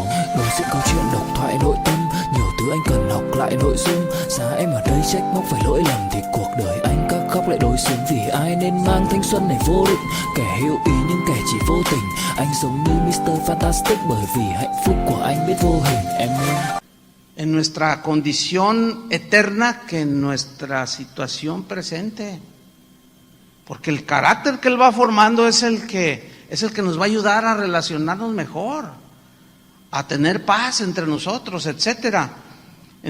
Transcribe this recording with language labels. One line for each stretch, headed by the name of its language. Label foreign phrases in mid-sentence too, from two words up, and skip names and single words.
Vietnamese: Đối diện câu chuyện độc thoại nội tâm, nhiều thứ anh cần học lại nội dung. Giá em ở đây trách móc phải lỗi lầm, thì cuộc đời anh các khóc lại đối xứng. Vì ai nên mang thanh xuân này vô định, kẻ hữu ý nhưng kẻ chỉ vô tình. Anh giống như Mr. Fantastic, bởi vì hạnh phúc của anh biết vô hình, em ơi.
Spanish: En nuestra condición eterna que en nuestra situación presente. Porque el carácter que Él va formando es el que nos va a ayudar a relacionarnos mejor, a tener paz entre nosotros, etcétera.